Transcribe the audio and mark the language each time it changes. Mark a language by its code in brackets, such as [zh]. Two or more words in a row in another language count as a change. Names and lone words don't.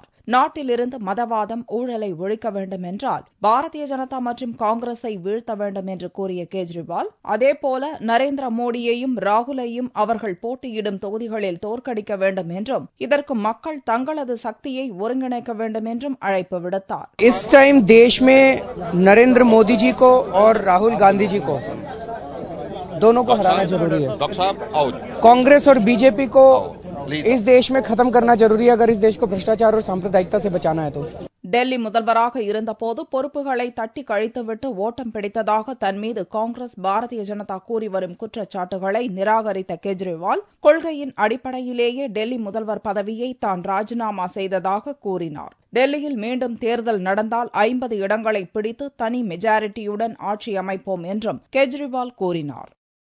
[ta] நாட்டிலிருந்து மதவாதம் ஊழலை ஒழிக்க வேண்டும் என்றால் பாரதிய ஜனதா மற்றும் காங்கிரஸை வீழ்த்த வேண்டும் என்று கூறிய கெஜ்ரிவால், அதேபோல நரேந்திர மோடியையும் ராகுலையும் அவர்கள் போட்டியிடும் தொகுதிகளில் தோற்கடிக்க வேண்டும் என்றும் இதற்கு மக்கள் தங்களது சக்தியை ஒருங்கிணைக்க வேண்டும் என்றும் அழைப்பு விடுத்தார். [hi] इस टाइम देश में नरेंद्र मोदी जी को और राहुल गांधी जी को दोनों को हराना जरूरी है. कांग्रेस और बीजेपी को इस देश में खत्म करना जरूरी है अगर इस देश को भ्रष्टाचार और सांप्रदायिकता से बचाना है तो. [ta] டெல்லி முதல்வராக இருந்தபோது பொறுப்புகளை தட்டி கழித்துவிட்டு ஓட்டம் பிடித்ததாக தன் மீது காங்கிரஸ் பாரதிய ஜனதா கூறி வரும் குற்றச்சாட்டுகளை நிராகரித்த கெஜ்ரிவால், கொள்கையின் அடிப்படையிலேயே டெல்லி முதல்வர் பதவியை தான் ராஜினாமா செய்ததாக கூறினார். டெல்லியில் மீண்டும் தேர்தல் நடந்தால் 50 இடங்களை பிடித்து தனி மெஜாரிட்டியுடன் ஆட்சி அமைப்போம் என்றும் கெஜ்ரிவால் கூறினார்.